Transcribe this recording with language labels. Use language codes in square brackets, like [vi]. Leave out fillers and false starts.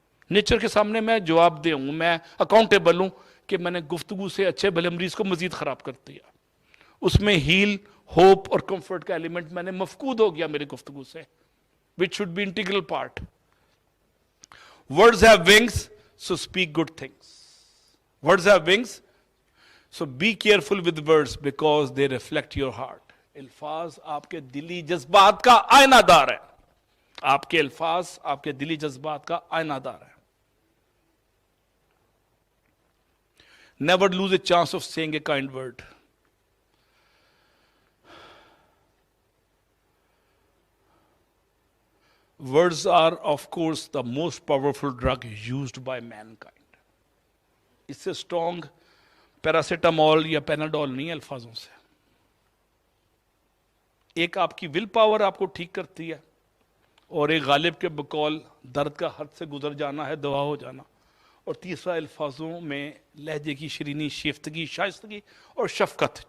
[ur] Nature کے سامنے میں جواب دے ہوں, میں اکاؤنٹیبل ہوں کہ میں نے گفتگو سے اچھے بھلے مریض کو مزید خراب کر دیا. اس میں ہیل, ہوپ اور کمفرٹ کا ایلیمنٹ میں نے مفقود ہو گیا میری گفتگو سے, [en] which should be integral part. Words have wings, so speak good things. Words have wings, so be careful with words because they reflect your heart. [ur] الفاظ آپ کے دلی جذبات کا آئینہ دار ہے. آپ کے الفاظ آپ کے دلی جذبات کا آئینہ دار ہے. [en] Never lose a chance of saying a kind word. Words are, of course, the most powerful drug used by mankind. [ur] اس سے اسٹرانگ پیراسیٹامول یا پیناڈول نہیں ہے الفاظوں سے. ایک آپ کی ول پاور آپ کو ٹھیک کرتی ہے, اور ایک غالب کے بقول درد کا حد سے گزر جانا ہے دوا ہو جانا, اور تیسرا الفاظوں میں لہجے کی شرینی, شیفتگی, شائستگی اور شفقت.